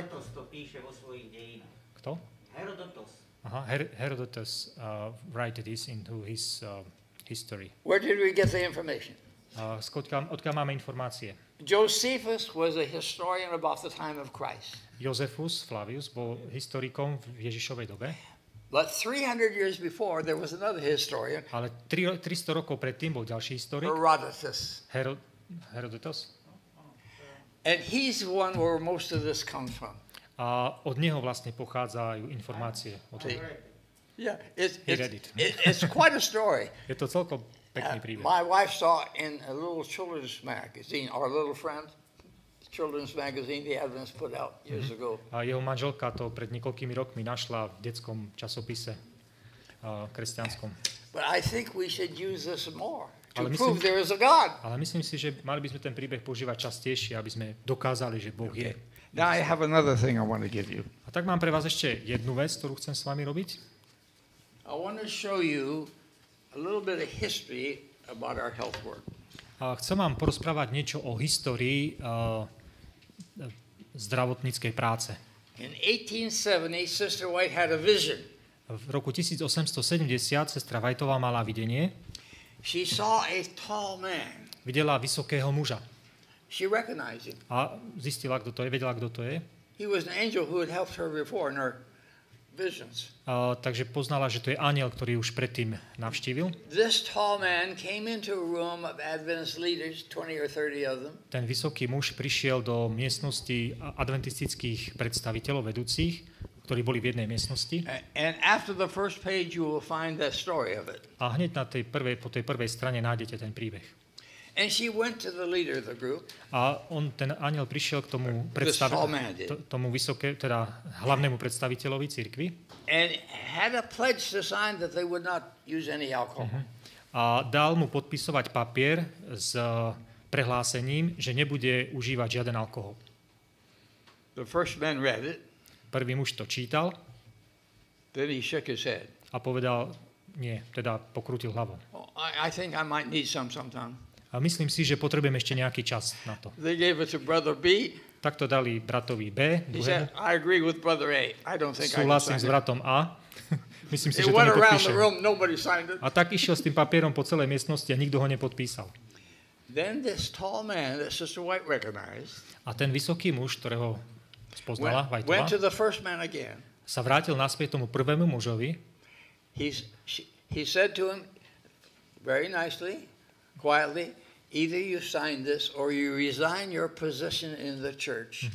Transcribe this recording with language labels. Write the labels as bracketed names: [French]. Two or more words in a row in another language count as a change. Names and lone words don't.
[Slovak] Herodotos to píše vo svojich dejinách. Kto? Herodotos. [English] Aha, Herodotus wrote this into his history. Where did we get the information? [Slovak] Odkiaľ máme informácie? [English] Josephus was a historian about the time of Christ. [Slovak] Josephus Flavius bol historikom v Ježišovej dobe, [English] But 300 years before, there was another historian, [Slovak] ale 300 rokov predtým bol ďalší historik, [English] Herodotus. [Slovak] Herodotus. [English] And he's the one where most of this comes from. [Slovak] A od neho vlastne pochádzajú informácie o tom. [English] Yeah, it's quite a story. [Slovak] Je to celkom pekný príbeh. [English] My wife saw in a little children's magazine, our little friend, children's magazine the Adventist put out years ago. [Slovak] A jeho manželka to pred niekoľkými rokmi našla v detskom časopise kresťanskom. [English] But I think we should use this more to [Slovak] Ale [English] prove there is a God. [Slovak] Ale myslím si, že mali by sme ten príbeh používať častejšie, aby sme dokázali, že Boh je. [English] Now I have another thing I want to give you. [Slovak] A tak mám pre vás ešte jednu vec, ktorú chcem s vami robiť. [English] I want to show you a little bit of history about our health work. [Slovak] A chcem vám porozprávať niečo o histórii zdravotníckej práce. [English] In 1870, Sister White had a vision. [Slovak] V roku 1870 sestra Whiteová mala videnie. [English] She saw a tall man. [Slovak] Videla vysokého muža. [English] She recognized him. [Slovak] A zistila, kto to je, vedela, kto to je. [English] He was an angel who had helped her before in her visions. [Slovak] Takže poznala, že to je anjel, ktorý už predtým navštívil. [English] This tall man came into a room of Adventist leaders, 20 or 30 of them. [Slovak] Ten vysoký muž prišiel do miestnosti adventistických predstaviteľov vedúcich, ktorí boli v jednej miestnosti. [English] And after the first page you will find that story of it. [Slovak] A hneď po tej prvej strane nájdete ten príbeh. [English] And she went to the leader of the group. [Slovak] A ten anjel prišiel k tomu hlavnému predstaviteľovi cirkvi. [English] And had a pledge to sign that they would not use any alcohol. [Slovak] A dal mu podpisovať papier s prehlásením, že nebude užívať žiaden alkohol. [English] The first man read it. [Slovak] Prvý muž to čítal. [English] Then he shook his head. [Slovak] A povedal, nie, teda pokrútil hlavou. [English] Oh, I think I might need some sometime. [Slovak] A myslím si, že potrebujem ešte nejaký čas na to. [English] They gave it to brother B. [Slovak] Tak to dali bratovi B. [English] He said, I agree with brother A. I don't think [Slovak] Súhlasím [English] I can [Slovak] s [English] sign it. [Slovak] bratom A. Myslím si, [English] It [Slovak] že to [English] went around the [Slovak] nepodpíšem. [English] room, nobody signed it. [Slovak] A tak išiel s tým papierom po celej miestnosti a nikto ho nepodpísal. [English] Then this tall man that Sister White recognized [Slovak] A ten vysoký muž, ktorého spoznala [English] went [Slovak] Whiteová, [English] to the first man again. [Slovak] sa vrátil naspäť tomu prvému mužovi. [English] He said to him very nicely, quietly, either you sign this or you resign your position in the church.